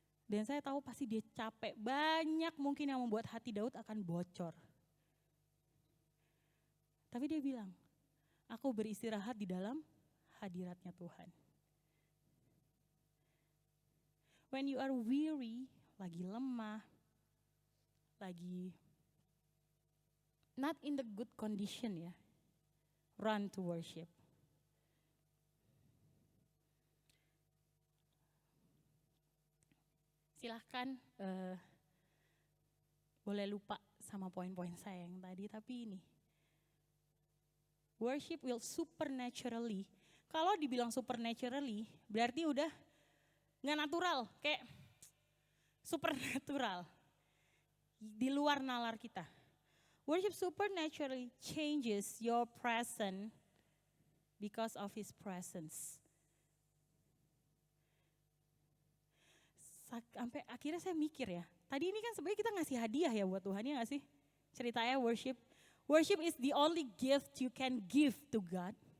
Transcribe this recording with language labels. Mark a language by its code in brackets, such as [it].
[id] Dan saya tahu pasti dia capek, banyak mungkin yang membuat hati Daud akan bocor. Tapi dia bilang, aku beristirahat di dalam hadiratnya Tuhan. [en] When you are weary, [id] lagi lemah, lagi [en] not in the good condition ya, run to worship. [id] Silahkan boleh lupa sama poin-poin saya yang tadi, tapi ini. [en] Worship will supernaturally, [id] kalau dibilang supernaturally berarti udah gak natural, kayak supernatural, di luar nalar kita. [en] Worship supernaturally changes your presence because of His presence. [id] Sampai akhirnya saya mikir ya, tadi ini kan sebenarnya kita ngasih hadiah ya buat Tuhan, ya gak sih? Ceritanya worship. [en] Worship is the only gift you can give to God.